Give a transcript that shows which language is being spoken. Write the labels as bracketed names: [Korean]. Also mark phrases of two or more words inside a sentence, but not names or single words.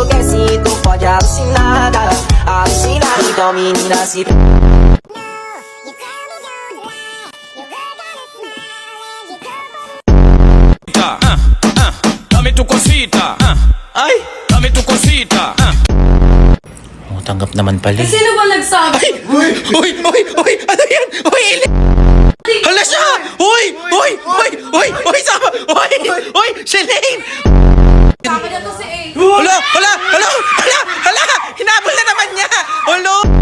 [Portuguese] Despacito, pode alucinar, alucinar. Então menina se... [Spanish] Dame tu cosita. Ay, dame tu cosita. [Filipino] Oh, tanggap naman pala. Sino ba nagsabi? Uy! Ano yan? Uy! Hala siya! Uy! Sama! Uy! Shelane! Sabi na to si A. Hala! Hinabol na naman niya! Olo!